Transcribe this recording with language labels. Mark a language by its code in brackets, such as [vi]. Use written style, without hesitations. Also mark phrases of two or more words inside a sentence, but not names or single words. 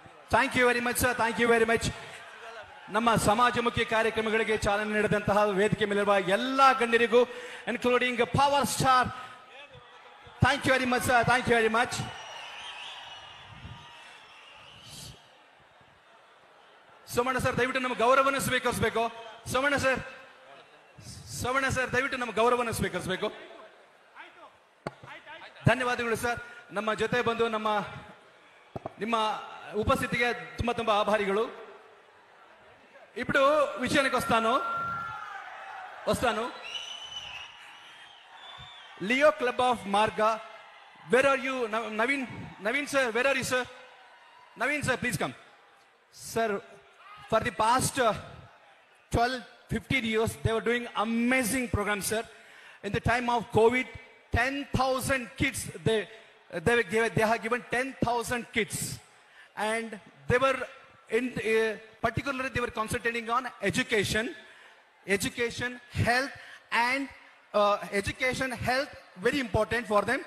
[en] Thank you very much sir, thank you very much. [kn] ನಮ್ಮ ಸಮಾಜಮುಖಿ ಕಾರ್ಯಕ್ರಮಗಳಿಗೆ ಚಾಲನೆ ನೀಡಿದಂತಹ ವೇದಿಕೆ ಮೇಲಿರುವ ಎಲ್ಲಾ ಗಣ್ಯರಿಗೂ ಇನ್ಕ್ಲೂಡಿಂಗ್ ಪವರ್ ಸ್ಟಾರ್, [en] thank you very much sir, thank you very much. [kn] ಸೋಮಣ್ಣ ಸರ್ ದಯವಿಟ್ಟು ನಮ್ಮ ಗೌರವವನ್ನು ಸ್ವೀಕರಿಸಬೇಕು. ಸೋಮಣ್ಣ ಸರ್ ದಯವಿಟ್ಟು ನಮ್ಮ ಗೌರವವನ್ನು ಸ್ವೀಕರಿಸಬೇಕು. ಧನ್ಯವಾದಗಳು ಸರ್. ನಮ್ಮ ಜೊತೆ ಬಂದು ನಿಮ್ಮ ಉಪಸ್ಥಿತಿಗೆ ತುಂಬಾ ತುಂಬಾ ಆಭಾರಿಗಳು. [te] ఇప్పుడు విషయానికి వస్తాను. [en] Leo Club of Marga, where are you? Naveen sir, where are you sir? Naveen sir, please come. సార్, For the past 12-15 years they were doing amazing programs, sir. In the time of COVID, 10,000 kids, they have given 10,000 kids, and they were particularly they were concentrating on education, health, and health very important for them.